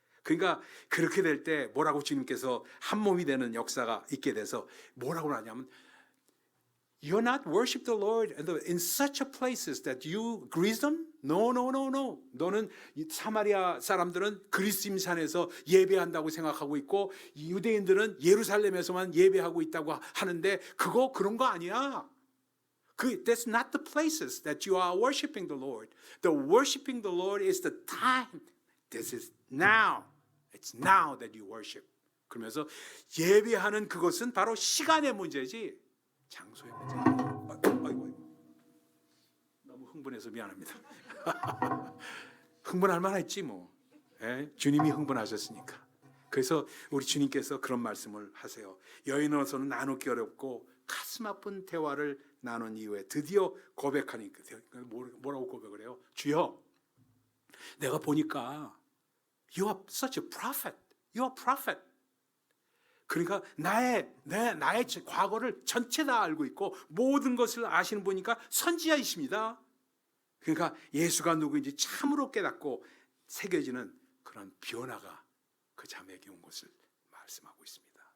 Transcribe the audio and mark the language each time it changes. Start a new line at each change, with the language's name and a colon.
Korean: 그러니까 그렇게 될 때 뭐라고 주님께서 한 몸이 되는 역사가 있게 돼서 뭐라고 하냐면
English: You're not worship the Lord in such a places that you grease them? No, no, no, no.
Korean: 너는 사마리아 사람들은 그리스임 산에서 예배한다고 생각하고 있고 유대인들은 예루살렘에서만 예배하고 있다고 하는데 그런 거 아니야.
English: That's not the places that you are worshiping the Lord. The worshiping the Lord is the time. This is now. It's now that you worship.
Korean: 그러면서 예배하는 그것은 바로 시간의 문제지 장소의 문제. 아이고. 너무 흥분해서 미안합니다. 흥분할 만했지 뭐. 주님이 흥분하셨으니까. 그래서 우리 주님께서 그런 말씀을 하세요. 여인으로서는 나누기 어렵고 가슴 아픈 대화를 나눈 이후에 드디어 고백하니까 뭐라고 고백을 해요? 주여, 내가 보니까
English: You are such a prophet. You are prophet.
Korean: 그러니까 나의 과거를 전체 다 알고 있고 모든 것을 아시는 분이니까 선지자이십니다. 그러니까 예수가 누구인지 참으로 깨닫고 새겨지는 그런 변화가 그 자매에게 온 것을 말씀하고 있습니다.